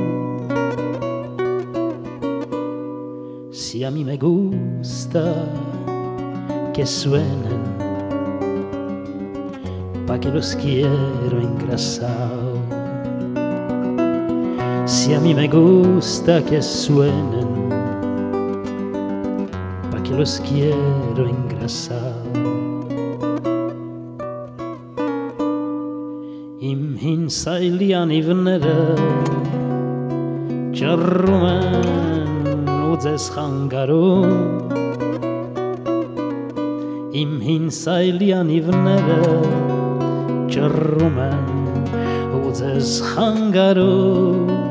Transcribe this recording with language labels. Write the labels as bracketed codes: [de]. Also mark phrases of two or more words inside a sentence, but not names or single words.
[es] Si a mí me gusta que suenen, pa' que los quiero engrasado. Si a mí me gusta que suenen, pa' que los quiero engrasado. [hy] Իմ հին սայլյան իվները ճռռում են ու ձեզ խանգարում Իմ հին սայլյան իվները ճռռում են ու ձեզ խանգարում